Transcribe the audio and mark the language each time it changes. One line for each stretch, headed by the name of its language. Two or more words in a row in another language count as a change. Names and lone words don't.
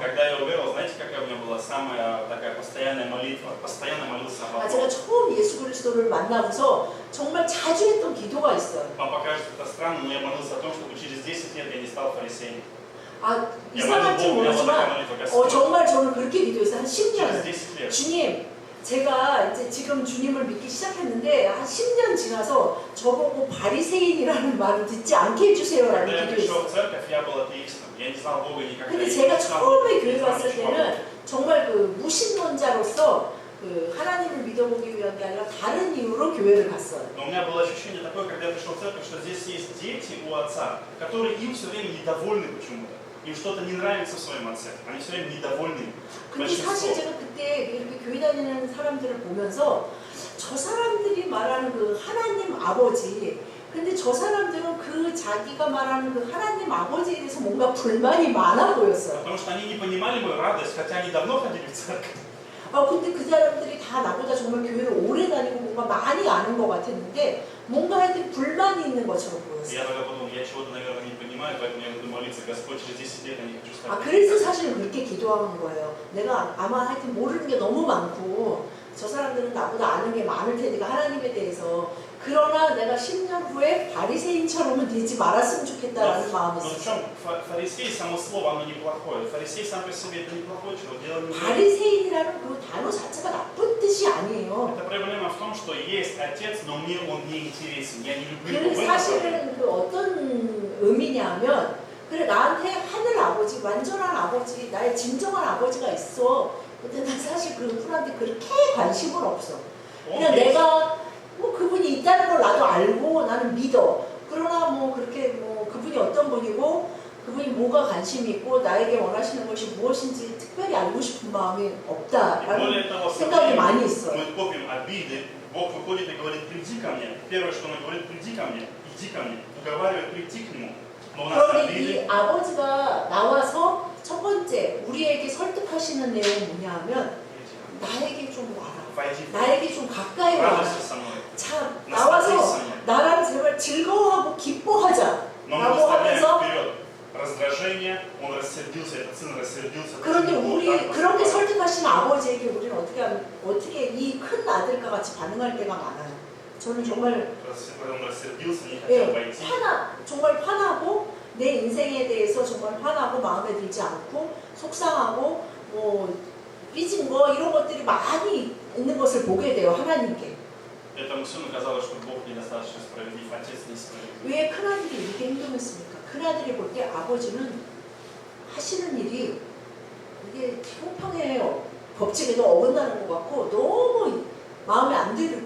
Russian: Когда я уверовал, знаете, какая у меня была самая такая постоянная молитва? Постоянно молился о
Korean: 제가
Russian: Богу.
Korean: 처음 예수 그리스도를 만나고서 정말 자주 했던 기도가 있어요.
Russian: Вам покажется это странно, но я молился о том, чтобы через 10 лет я не стал фарисеем.
Korean: 이상할지 모르지만 정말 저는 그렇게 기도했어요. 한 10년.
Russian: Через 10 лет.
Korean: 주님, 제가 이제 지금 주님을 믿기 시작했는데 한 10년 지나서 저보고 바리새인이라는 말을 듣지 않게 해주세요라는
Russian: Когда я
Korean: 기도했어요.
Russian: пришел в церковь, я был атеистом. Я не знал Бога никогда.
Korean: 근데
Russian: Я
Korean: 제가
Russian: не знал,
Korean: 처음에 교회
Russian: не знал
Korean: 갔을
Russian: ничего.
Korean: 때는 정말 그 무신론자로서 그 하나님을 믿어보기 위한 게 아니라 다른 이유로 교회를 갔어요.
Russian: Но у меня было ощущение такое, когда я пришел в церковь, что здесь есть дети у отца, которые им все время недовольны почему-то. Им что-то не нравится в своем отце. Они все время недовольны.
Korean: 근데 사실 제가 그때 이렇게 교회 다니는 사람들을 보면서 저 사람들이 말하는 그 하나님 아버지, 근데 저 사람들은 그 자기가 말하는 그 하나님 아버지에 대해서 뭔가 불만이 많아 보였어요.
Russian: Потому что они не понимали мою радость, хотя они давно ходили в церковь.
Korean: 근데 그 사람들이 다 나보다 정말 교회를 오래 다니고 뭔가 많이 아는 것 같았는데 뭔가 하여튼 불만이 있는 것처럼 보였어요.
Russian: Я тогда подумал, я чего-то, наверное, не понимаю, поэтому я буду молиться, Господь, через 10 лет я не хочу стать.
Korean: 그래서 사실 그렇게 기도하는 거예요. 내가 아마 하여튼 모르는 게 너무 많고 저 사람들은 나보다 아는 게 많을 테니까 하나님에 대해서 그러나 내가 10년 후에 바리새인처럼은 되지 말았으면 좋겠다라는 마음이
Russian: Но в
Korean: 있었어요.
Russian: чем фарисей, само слово, оно неплохое. Фарисей сам по себе это неплохой человек, дело не в этом.
Korean: 바리새인이라는 그 단어 자체가 나쁜 뜻이 아니에요.
Russian: Это проблема в том, что есть отец, но мне он не интересен. Я не люблю его.
Korean: 그 사실은 그 어떤 느끼냐면 그래 나한테 하늘 아버지 완전한 아버지 나의 진정한 아버지가 있어. 근데 난 사실 그 분한테 그렇게 관심은 없어.
Russian: Он
Korean: 그냥
Russian: есть.
Korean: 내가 뭐 그분이 있다는 걸 나도 알고 나는 믿어. 그러나 뭐 그렇게 뭐 그분이 어떤 분이고 그분이 뭐가 관심이 있고 나에게 원하시는 것이 무엇인지 특별히 알고 싶은 마음이
Russian: И
Korean: 없다라는
Russian: более того, со
Korean: 생각이 많이
Russian: временем
Korean: 있어요.
Russian: мы копим обиды, Бог выходит и говорит, приди ко мне. Первое, что Он говорит, приди ко мне, иди ко мне, уговаривает прийти к Нему. Но у нас
Korean: 그런데 이
Russian: обиды,
Korean: 아버지가 나와서 첫 번째 우리에게 설득하시는 내용은 뭐냐 하면 나에게 좀 와라.
Russian: войди,
Korean: 나에게 좀 가까이 와라.
Russian: радуйся со мной,
Korean: 참
Russian: насладись
Korean: 나와서
Russian: со мной.
Korean: 나랑 제발 즐거워하고 기뻐하자
Russian: Но мы
Korean: 라고
Russian: выставляем
Korean: 하면서
Russian: вперед раздражение, он рассердился, этот сын рассердился.
Korean: 그런데
Russian: почему
Korean: 우리
Russian: Бог так
Korean: 그렇게
Russian: поступает?
Korean: 설득하시는 아버지에게 우리는 어떻게 이 큰 아들과 같이 반응할 때가 많아요. 저는 정말
Russian: Он рассердился, не
Korean: 예,
Russian: хотел войти.
Korean: 정말 화나고 내 인생에 대해서 정말 화나고 마음에 들지 않고 속상하고 뭐 삐진 거 이런 것들이 많이 있는 것을 보게 돼요. 하나님께.
Russian: Этому сыну казалось, что Бог недостаточно справедлив, отец несправедлив.
Korean: 왜 큰아들이 이렇게 행동했습니까? 큰아들이 볼 때 아버지는 하시는 일이 이게 형평의 법칙에도 어긋나는 것 같고 너무 마음에 안 들을